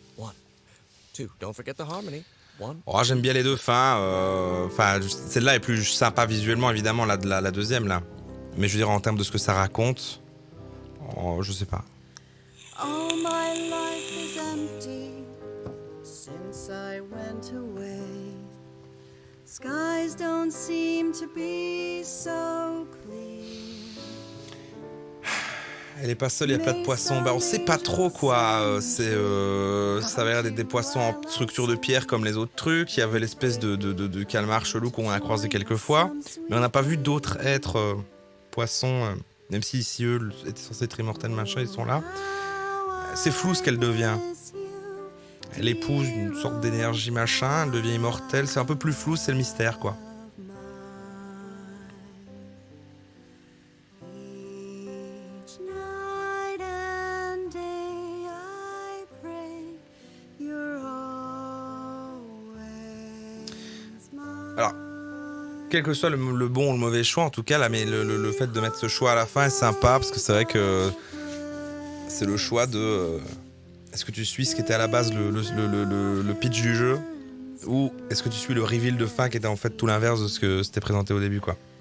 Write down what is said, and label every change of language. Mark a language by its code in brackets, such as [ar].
[en] 1, 2, don't forget the harmony. 1. [fr] Oh, j'aime bien les deux fins. Enfin, celle-là est plus sympa visuellement, évidemment, la deuxième, là. Mais je veux dire, en termes de ce que ça raconte... Oh, je sais pas. [en] All my life is empty since I went away. Skies don't seem to be so clear. [fr] Elle est pas seule, il y a plein de poissons. Bah, on sait pas trop quoi. Ça avait l'air d'être des poissons en structure de pierre comme les autres trucs. Il y avait l'espèce de calmar chelou qu'on a croisé quelques fois. Mais on n'a pas vu d'autres êtres poissons. Même si ici eux étaient censés être immortels, machin, ils sont là. C'est flou ce qu'elle devient. Elle épouse une sorte d'énergie machin, elle devient immortelle. C'est un peu plus flou, c'est le mystère quoi. [en] Each night and day I pray you're always mine. [fr] Alors, quel que soit le bon ou le mauvais choix, en tout cas, là, mais le fait de mettre ce choix à la fin est sympa parce que c'est vrai que c'est le choix de. Est-ce que tu suis ce qui était à la base le pitch du jeu? Ou est-ce que tu suis le reveal de fin qui était en fait tout l'inverse de ce que c'était présenté au début, quoi.